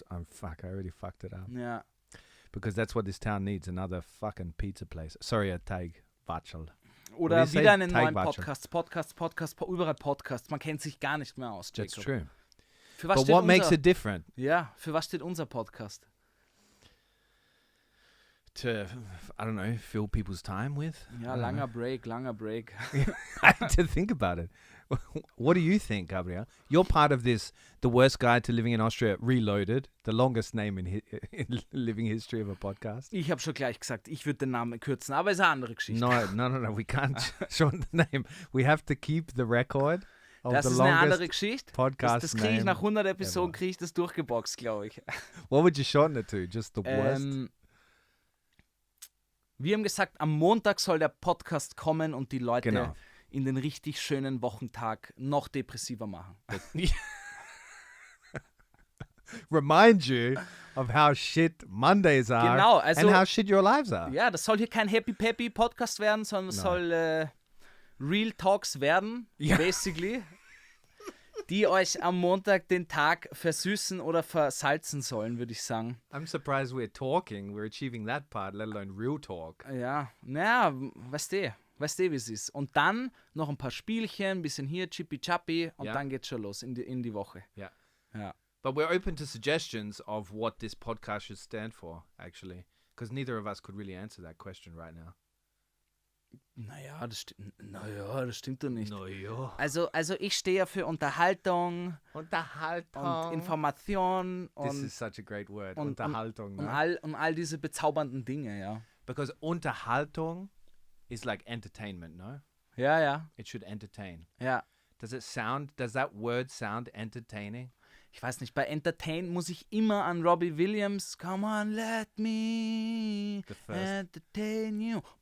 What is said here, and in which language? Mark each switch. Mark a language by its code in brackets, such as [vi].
[en] Fuck, I already fucked it up. [de] Ja. [en] Because that's what this town needs, another fucking pizza place. Sorry, a Teigwatschal. [de] Oder wieder einen neuen Podcast, überall Podcasts. Man kennt sich gar nicht mehr aus, Jacob. [en] That's true. But what makes it different? [de] Ja, für was steht unser Podcast? [en] To, I don't know, fill people's time with? [de] Ja, langer Break. [en] I had to think about it. What do you think, Gabriel? You're part of this, The Worst Guide to Living in Austria Reloaded, the longest name in living history of a podcast. [de] Ich habe schon gleich gesagt, ich würde den Namen kürzen, aber ist eine andere Geschichte. [en] No, we can't shorten the name. We have to keep the record of [de] das [en] the [de] ist eine [en] longest [de] andere Geschichte. [en] Podcast [de] das kriege ich nach 100 Episoden, kriege ich das durchgeboxt, glaube ich. [en] What would you shorten it to? Just The Worst? [de] Wir haben gesagt, am Montag soll der Podcast kommen und die Leute in den richtig schönen Wochentag noch depressiver machen. [en] Remind you of how shit Mondays are and how shit your lives are. [de] Ja, das soll hier kein Happy-Peppy Podcast werden, sondern es soll Real Talks werden, basically, die euch am Montag den Tag versüßen oder versalzen sollen, würde ich sagen. [en] I'm surprised we're achieving that part, let alone real talk. [de] Ja, naja, weißt du, wie es ist. Und dann noch ein paar Spielchen, ein bisschen hier, Chippy-Chappy und dann geht's schon los in die Woche. Ja. Ja. [en] But we're open to suggestions of what this podcast should stand for, actually. Because neither of us could really answer that question right now. [de] Naja, das stimmt doch nicht. Naja. Also ich stehe ja für Unterhaltung und Information. [en] This is such a great word. [de] Unterhaltung. Und all diese bezaubernden Dinge, ja. [en] Because Unterhaltung is like entertainment, no? [de] Ja. [en] It should entertain. [de] Ja. [en] Does that word sound entertaining? [de] Ich weiß nicht, bei Entertain muss ich immer an Robbie Williams, come on, let me entertain you.